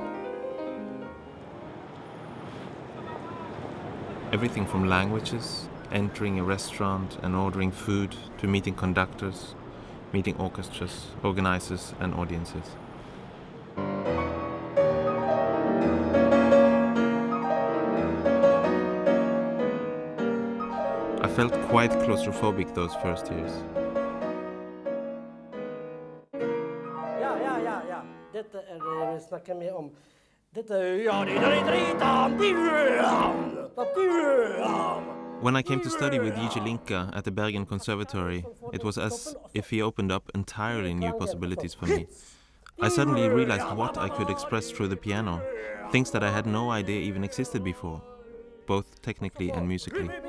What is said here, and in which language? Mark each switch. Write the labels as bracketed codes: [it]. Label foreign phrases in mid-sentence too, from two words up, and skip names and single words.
[en] Everything from languages, entering a restaurant and ordering food, to meeting conductors, meeting orchestras, organizers and audiences. I felt quite claustrophobic those first years. [no] Ja. Dette snakker vi om. [en] When I came to study with Linka at the Bergen Conservatory, it was as if he opened up entirely new possibilities for me. I suddenly realized what I could express through the piano, things that I had no idea even existed before, both technically and musically.